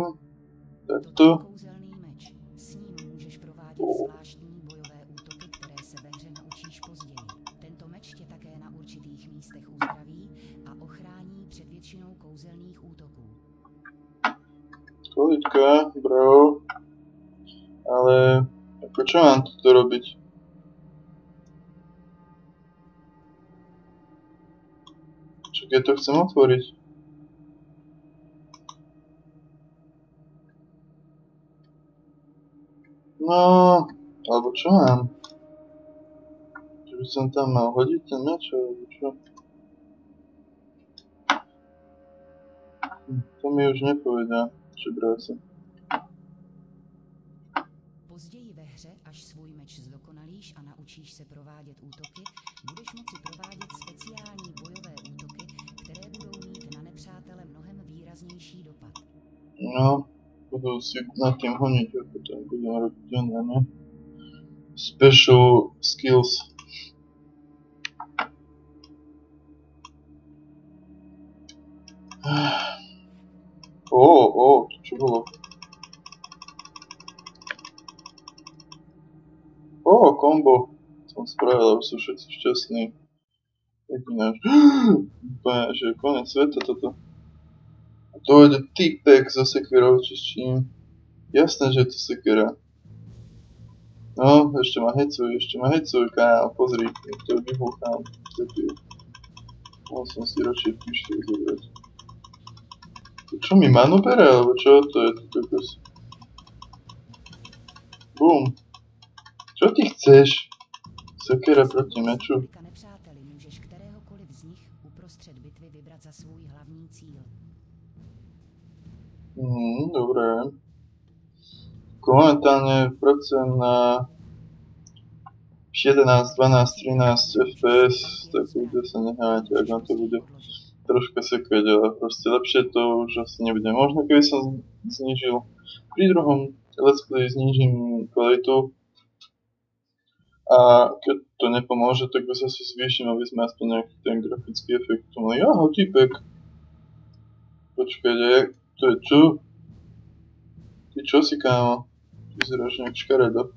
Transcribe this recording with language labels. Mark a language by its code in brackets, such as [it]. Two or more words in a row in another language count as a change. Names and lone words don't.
[cs] Takto. Kouzelný meč. S ním můžeš provádět zvláštní bojové útoky, které se ve hře naučíš později. Tento meč tě také na určitých místech uzdraví a ochrání před většinou kouzelných útoků. [sk] Količka, bro. Ale ako čo mám toto robiť? Čak ja to chcem otvoriť. No, alebo čo mám? Že by som tam mal hodiť ten meč, alebo čo? To mi už nepovedá, čo bráca. [cs] Později ve hře, až svůj meč zdokonalíš a naučíš se provádět útoky, budeš moci provádět speciální bojové útoky, které budou mít na nepřátele mnohem výraznější dopad. [sk] No, budú si nad tým honiť, a potom budem robiť oné, ne? [en] Special skills. [sk] To čo bolo? Kombo. Som spravil, aby sú všetci šťastní. Jedináš. Úplne, že je koniec sveta toto. Dojde týpek so sekirou, či s čím. Jasné, že je to sekira. No, ešte ma hecuj, kámo, pozri, to vybuchám. Mohol som si radšej pištol zobrať. Čo mi manu bere, alebo čo to je? Bum. Čo ty chceš? Sekira proti meču. [cs] Nepřáteli můžeš kteréhokoliv z nich uprostřed bitvy vybrat za svůj hlavní cíl. [sk] Dobre. Momentálne pracujem na 11, 12, 13 FPS, tak bude sa nehávať, ak vám to bude troška sekať, ale proste lepšie to už asi nebude. Možno keby som znížil, pri druhom [en] let's play [sk] znížim kvalitu a keď to nepomôže, tak zase zvýšim, aby sme aspoň nejaký ten grafický efekt mali. Aha, typek. Počkajte, to je čo? Ty čo si, kámo? Vyzeráš nejak škaredo.